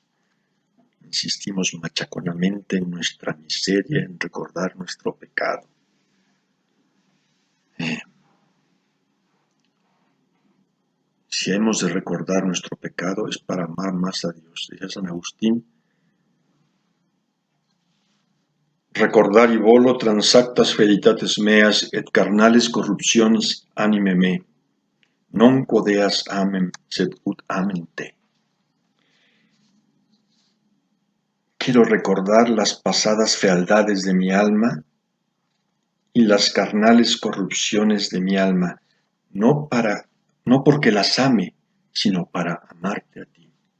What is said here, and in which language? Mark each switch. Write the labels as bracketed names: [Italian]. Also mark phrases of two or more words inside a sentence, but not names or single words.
[Spanish] Insistimos machaconamente en nuestra miseria, en recordar nuestro pecado. Si hemos de recordar nuestro pecado es para amar más a Dios. Decía San Agustín: [Latin] recordar volo transactas veritates meas et carnales corruptionis anime me, non quodeas amem sed ut amem te. [Spanish] Quiero recordar las pasadas fealdades de mi alma y las carnales corrupciones de mi alma, no porque las ame, sino para amarte a ti.